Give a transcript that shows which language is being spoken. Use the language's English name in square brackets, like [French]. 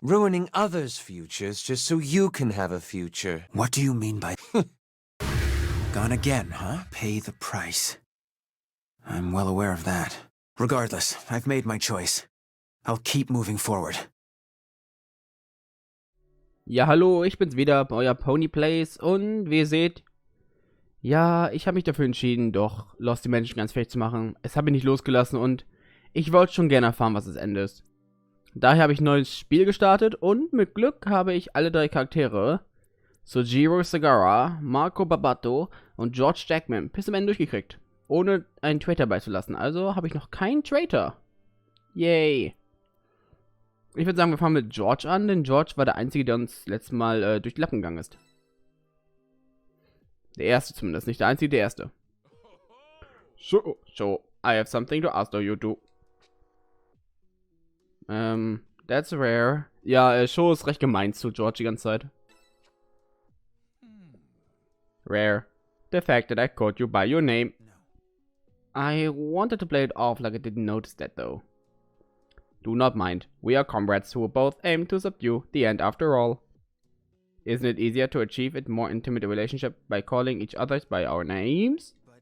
[English] Ruining others' futures just so you can have a future. What do you mean by... Gone again, huh? Pay the price. I'm well aware of that. Regardless, I've made my choice. I'll keep moving forward. [German] Ja, hallo, ich bin's wieder, euer Ponyplays, und wie ihr seht, ja, ich habe mich dafür entschieden, doch Lost Dimension ganz fertig zu machen. Es hat mich nicht losgelassen und ich wollte schon gerne erfahren, was das Ende ist. Daher habe ich ein neues Spiel gestartet und mit Glück habe ich alle 3 Charaktere, Sojiro Segara, Marco Babato und George Jackman, bis zum Ende durchgekriegt, ohne einen Traitor beizulassen. Also habe ich noch keinen Traitor. Yay. Ich würde sagen, wir fangen mit George an, denn George war der Einzige, der uns letztes Mal durch die Lappen gegangen ist. Der Erste zumindest, nicht der Einzige, der Erste. [English] So, I have something to ask you two. That's rare. [German] Ja, Sho ist recht gemein zu George die ganze Zeit. [English] Rare. The fact that I called you by your name. I wanted to play it off like I didn't notice that though. Do not mind. We are comrades who both aim to subdue the end after all. Isn't it easier to achieve a more intimate relationship by calling each other by our names?